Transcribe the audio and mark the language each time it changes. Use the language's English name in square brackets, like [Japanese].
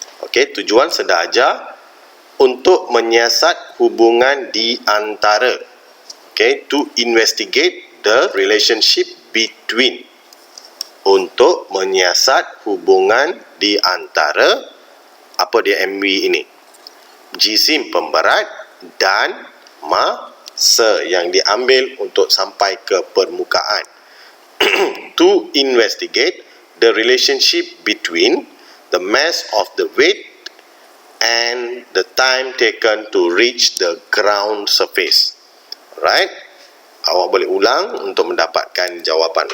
[Malay] Okey, tujuan sedang ajar untuk menyiasat hubungan di antara, [English] to investigate the relationship between, [Malay] untuk menyiasat hubungan di antara, apa dia MV ini? Jisim pemberat dan masa yang diambil untuk sampai ke permukaan. [English] To investigate the relationship between the mass of the weight and the time taken to reach the ground surface. Right? [Malay] Awak boleh ulang untuk mendapatkan jawapan.